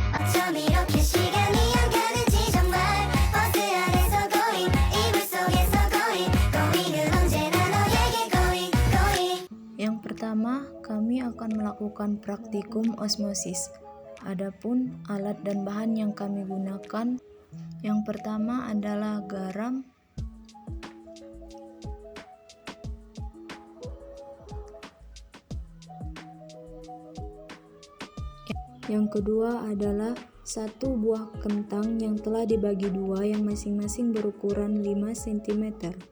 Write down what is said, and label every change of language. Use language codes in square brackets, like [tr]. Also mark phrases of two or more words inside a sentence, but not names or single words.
[ko] 좀 이렇게 시간이 안 가는지 정말 버스 안에서 going 이불 속에서 going은 언제나 너에게 going. [id] Yang pertama, kami akan melakukan praktikum osmosis. Adapun alat dan bahan yang kami gunakan, yang pertama adalah garam, yang kedua adalah 1 buah kentang yang telah dibagi 2 yang masing-masing berukuran 5 cm.